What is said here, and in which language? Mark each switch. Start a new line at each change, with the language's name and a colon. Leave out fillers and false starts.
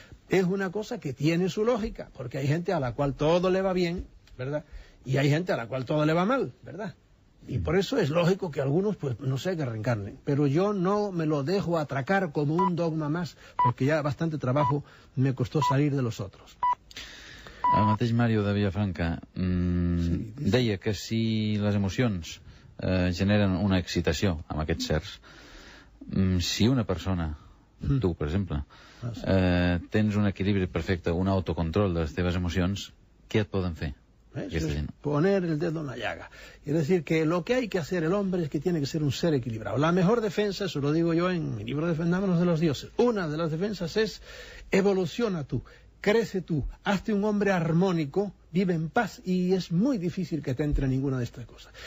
Spanish: Es una cosa que tiene su lógica, porque hay gente a la cual todo le va bien, ¿verdad? Y hay gente a la cual todo le va mal, ¿verdad? Y por eso es lógico que algunos, pues, no sé, que reencarnen. Pero yo no me lo dejo atracar como un dogma más, porque ya bastante trabajo me costó salir de los otros.
Catalan: El mateix Mario de Vilafranca deia que si les emocions generen una excitació amb aquests certs, si una persona, tu per exemple, tens un equilibri perfecte, un autocontrol de les teves emocions, què et poden fer?
Spanish: Eso es poner el dedo en la llaga. Es decir, que lo que hay que hacer el hombre es que tiene que ser un ser equilibrado. La mejor defensa, eso lo digo yo en mi libro Defendámonos de los Dioses, una de las defensas es evoluciona tú. Crece tú, hazte un hombre armónico, vive en paz, y es muy difícil que te entre ninguna de estas cosas.